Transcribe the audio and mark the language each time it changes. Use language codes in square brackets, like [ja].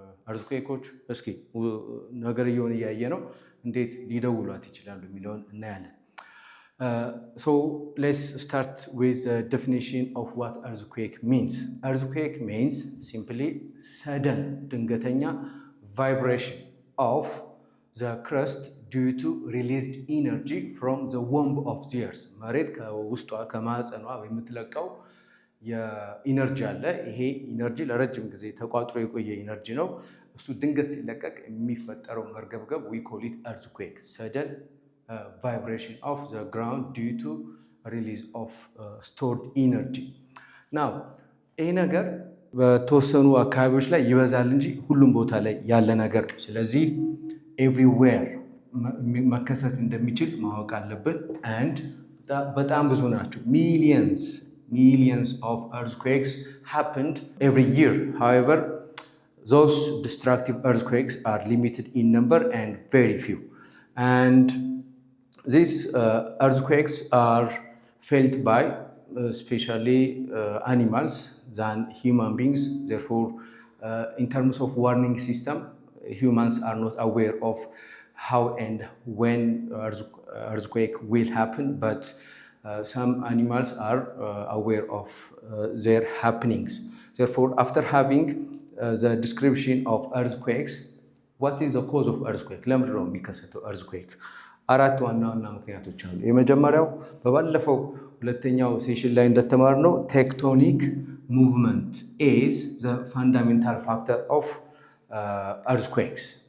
[en] earthquakes [am] እስኪ ነገርየውን እያየ ነው እንዴት ሊደውሏት ይችላሉ የሚለውን እናያለን። [en] So let's start with the definition of what earthquake means. Earthquake means simply sudden ድንገተኛ vibration of the crust due to released energy from the womb of the earth. [am] መሬት ከውስጧ ከማህፀኗ የምትለቀው የኢነርጂ አለ። ይሄ ኢነርጂ ለረጅም ጊዜ ተቋጥሮ የቆየ ኢነርጂ ነው። እሱ ድንገት ሲለቀቅ የሚፈጠረው መርገብገብ [en] we call it earthquake. Sudden vibration of the ground due to release of stored energy. [am] Now ይሄ ነገር በተወሰኑ አካባቢዎች ላይ ይበዛል እንጂ ሁሉም ቦታ ላይ ያለ ነገር ነው። ስለዚህ everywhere መከሰት እንደሚችል ማወቅ አለብን and በጣም ብዙ ናቸው። [en] Millions of earthquakes happened every year. However, those destructive earthquakes are limited in number and very few. And these earthquakes are felt by especially animals than human beings. Therefore, in terms of warning system, humans are not aware of how and when earthquake will happen, but some animals are aware of their happenings. Therefore, after having the description of earthquakes, what is the cause of earthquake? [am] ለምንድን ነው የሚከሰተው earthquake? አራት ዋና ምክንያቶች አሉ። የመጀመሪያው በባለፈው ሁለተኛው ሴሽን ላይ እንደተማርነው ቴክቶኒክ ሙቭመንት [en] is the fundamental factor of earthquakes.